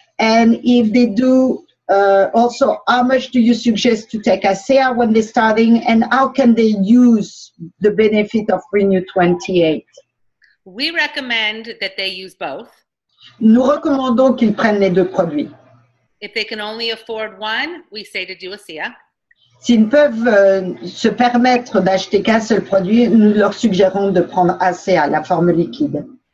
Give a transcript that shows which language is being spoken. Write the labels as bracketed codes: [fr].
[en] And if they do, also, how much do you suggest to take ASEA when they're starting, and how can they use the benefit of Renew 28? We recommend that they use both. [fr] Nous recommandons qu'ils prennent les deux produits. [en] If they can only afford one, we say to do ASEA. [fr] S'ils peuvent se permettre d'acheter qu'un seul produit, nous leur suggérons de prendre ASEA, la forme liquide.